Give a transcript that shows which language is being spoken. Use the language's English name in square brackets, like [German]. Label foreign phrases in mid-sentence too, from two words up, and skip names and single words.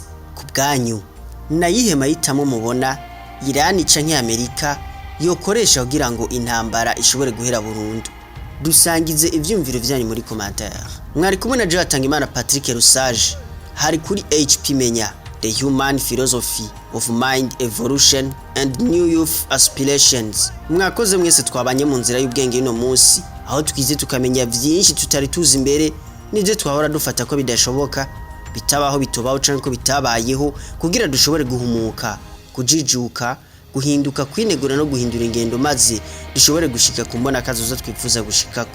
[Rundi] Ku bwanyu nayihe mahitamo mubona Irani canke Amerika yokoresha kugira ngo intambara ishobore guhera burundu? Dusangize ivyumviro vyanyu muri commentaire. Mwari kumwe na Jatangimana Patrick Rusage, hari kuri HP Menya, [English] the human philosophy of mind evolution and new youth aspirations. [Rundi] Mwakoze mwese twabanye mu nzira y'ubwenge ino munsi, aho twize tukamenya vyinshi tutari tuzi imbere n'ivyo twahora dufata ko bidashoboka, bitabaho bitobaho canke ko bitabayeho, kugira dushobore guhumuka, kujijuka, guhinduka, kwinegura no guhindura ingendo, maze dushobore gushika kumbona kazoza twifuza gushikako.